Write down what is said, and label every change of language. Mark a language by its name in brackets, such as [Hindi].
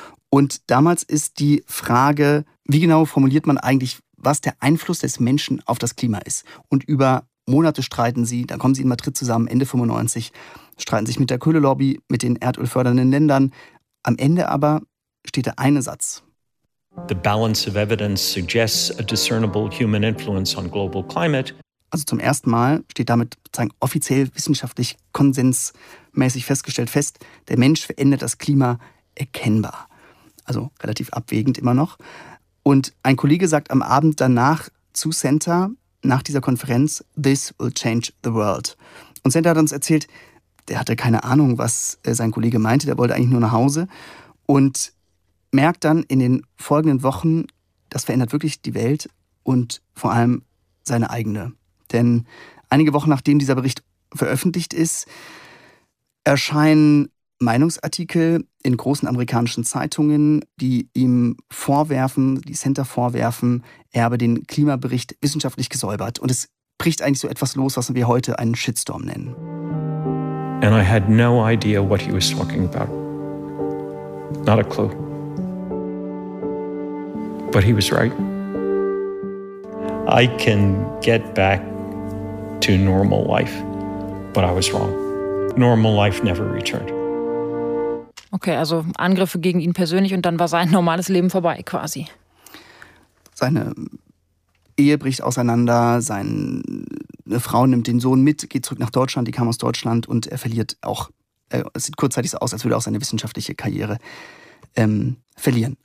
[German] Und damals ist die Frage, wie genau formuliert man eigentlich, was der Einfluss des Menschen auf das Klima ist? Und über Monate streiten sie, dann kommen sie in Madrid zusammen, Ende 95, streiten sich mit der Kohlelobby, mit den erdölfördernden Ländern. Am Ende aber steht der eine Satz. [English] The balance of evidence suggests a discernible human influence on global climate. [German] Also zum ersten Mal steht damit sozusagen offiziell wissenschaftlich konsensmäßig festgestellt fest, der Mensch verändert das Klima erkennbar. Also relativ abwägend immer noch. Und ein Kollege sagt am Abend danach zu Center nach dieser Konferenz, [English] this will change the world. [German] Und Center hat uns erzählt, der hatte keine Ahnung, was sein Kollege meinte, der wollte eigentlich nur nach Hause. Und merkt dann in den folgenden Wochen, das verändert wirklich die Welt und vor allem seine eigene. Denn einige Wochen, nachdem dieser Bericht veröffentlicht ist, erscheinen Meinungsartikel in großen amerikanischen Zeitungen, die ihm vorwerfen, die Center vorwerfen, er habe den Klimabericht wissenschaftlich gesäubert. Und es bricht eigentlich so etwas los, was wir heute einen Shitstorm nennen. [English] And I had no idea what he was talking about. Not a clue. But he was right. I can get back to normal life, but I was wrong. normal life never returned. [German] Okay, also Angriffe gegen ihn persönlich und dann war sein normales Leben vorbei quasi. Seine Ehe bricht auseinander, seine Frau nimmt den Sohn mit, geht zurück nach Deutschland, die kam aus Deutschland und er verliert auch, es sieht kurzzeitig so aus, als würde er auch seine wissenschaftliche Karriere verlieren.